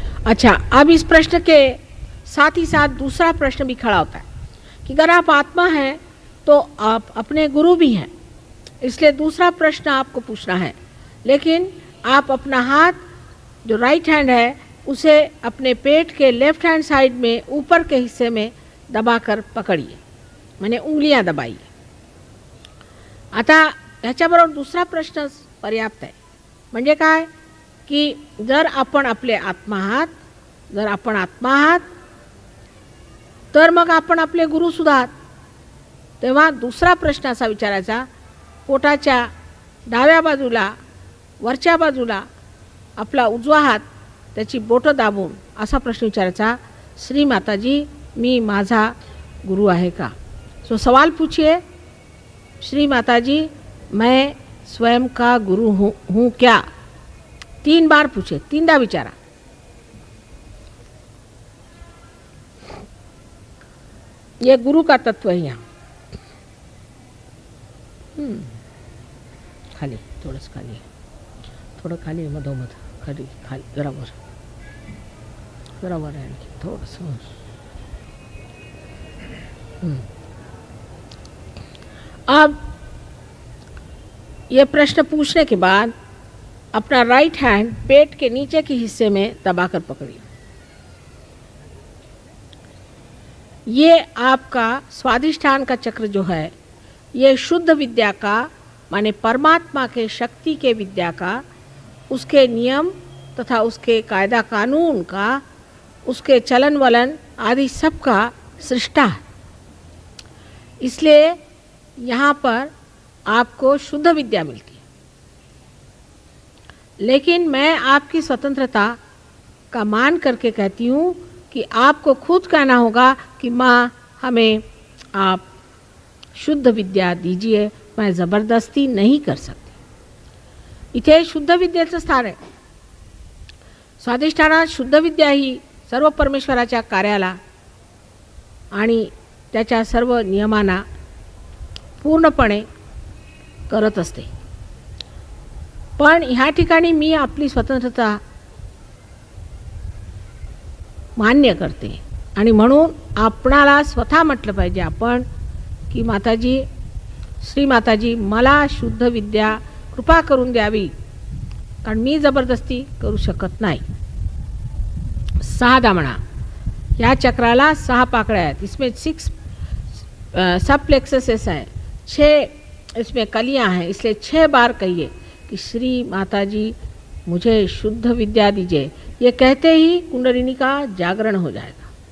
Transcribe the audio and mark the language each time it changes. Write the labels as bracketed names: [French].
[Hindi] अच्छा, अब इस प्रश्न के साथ ही साथ दूसरा प्रश्न भी खड़ा होता है कि अगर आप आत्मा हैं तो आप अपने गुरु भी हैं. इसलिए दूसरा प्रश्न आपको पूछना है, लेकिन आप अपना हाथ जो राइट हैंड है उसे अपने पेट के लेफ्ट हैंड साइड में ऊपर के हिस्से में दबाकर पकड़िए, माने उंगलियां दबाइए. [Marathi] आता ह्याच्याबरोबर दुसरा प्रश्न पर्याप्त आहे. म्हणजे काय की जर आपण आपले आत्मा आहात, जर आपण आत्मा आहात तर मग आपण आपले गुरु सुद्धा आहात. तेव्हा दुसरा प्रश्न असा विचारायचा, पोटाच्या डाव्या बाजूला वरच्या बाजूला आपला उजवा हात त्याची बोटं दाबून असा प्रश्न विचारायचा, श्री माताजी मी माझा गुरु आहे का? [Hindi] सो सवाल पूछिए, श्री माताजी मैं स्वयं का गुरु हूँ क्या? 3 बार पूछे, [Marathi] 3दा विचारा. [Hindi] ये गुरु का तत्व है यहाँ. [Marathi] खाली थोडंच खाली, थोडं खाली मधोमध, खाली खाली जरावर जरावर आहे आणखी थोडंसं. [Hindi] अब ये प्रश्न पूछने के बाद अपना राइट हैंड पेट के नीचे के हिस्से में दबाकर पकड़िए. ये आपका स्वाधिष्ठान का चक्र जो है, ये शुद्ध विद्या का माने परमात्मा के शक्ति के विद्या का, उसके नियम तथा उसके कायदा कानून का, उसके चलन वलन आदि सब का सृष्टा है. इसलिए यहाँ पर आपको शुद्ध विद्या मिलती है. लेकिन मैं आपकी स्वतंत्रता का मान करके कहती हूँ कि आपको खुद कहना होगा कि माँ हमें आप शुद्ध विद्या दीजिए, मैं ज़बरदस्ती नहीं कर सकती. [Marathi] इथे शुद्ध विद्येचं स्थान आहे. स्वाधिष्ठानात शुद्ध विद्या ही सर्व परमेश्वराच्या कार्याला आणि त्याच्या सर्व नियमांना पूर्णपणे करत असते. पण ह्या ठिकाणी मी आपली स्वतंत्रता मान्य करते आणि म्हणून आपणाला स्वतः म्हटलं पाहिजे आपण की माताजी, श्री माताजी मला शुद्ध विद्या कृपा करून द्यावी, कारण मी जबरदस्ती करू शकत नाही. 6 दामणा, या चक्राला 6 पाकळ्या आहेत. [Hindi] इसमें 6 सब प्लेक्सेस हैं, 6 इसमें कलियां हैं. इसलिए 6 बार कहिए कि श्री माताजी मुझे शुद्ध विद्या दीजिए. ये कहते ही कुंडलिनी का जागरण हो जाएगा.